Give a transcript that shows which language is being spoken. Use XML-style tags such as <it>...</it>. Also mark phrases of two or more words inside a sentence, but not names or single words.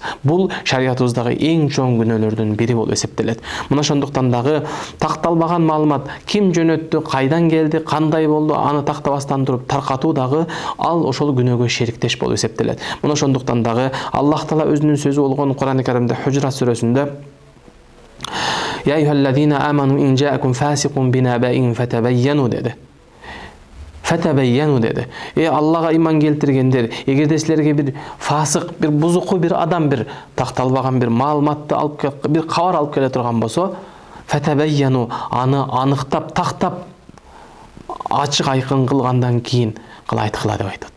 <ky>Бул шариятыбыздагы эң чоң күнөөлөрдүн бири болуп эсептелет. Мына ошондуктан дагы такталбаган маалымат ким жөнөттү, кайдан келди, кандай болду, аны тактабастан туруп таркатуу дагы ал ошол күнөөгө шериктеш болуп эсептелет. Мына ошондуктан дагы Аллах Таала өзүнүн сөзү болгон Кур'ан-ы Каримде Худжурат сүрөсүндө</ky> <ar>"يا أيها الذين آمنوا إن جاءكم فاسق بنبإ فتبينوا"</ar> <ky>деди. Фатабайяну деди. Аллага иман келтиргендер, эгерде силерге бир фасык, бир бузуку бир адам, бир такталбаган бир маалыматты алып бир кабар алып келе турган болсо, фатабайяну, аны аныктап, тактап, ачык айкын кылгандан кийин айткыла деп айтат.</ky>